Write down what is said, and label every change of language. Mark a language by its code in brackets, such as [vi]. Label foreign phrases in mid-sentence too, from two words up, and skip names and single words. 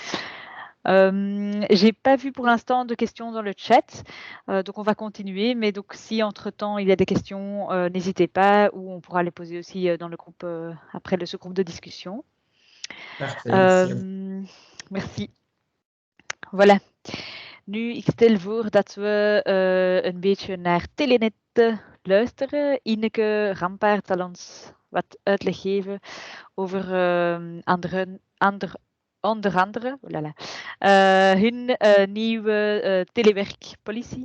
[fr] J'ai pas vu pour l'instant de questions dans le chat, donc on va continuer. Mais donc si entre-temps il y a des questions, n'hésitez pas, ou on pourra les poser aussi dans le groupe après ce groupe de discussion. Parfait, merci. Voilà. [nl] Nu, ik stel voor dat we een beetje naar Telenet luisteren. Ineke Rampaert zal ons wat uitleg geven over onder andere hun nieuwe telewerkpolicy.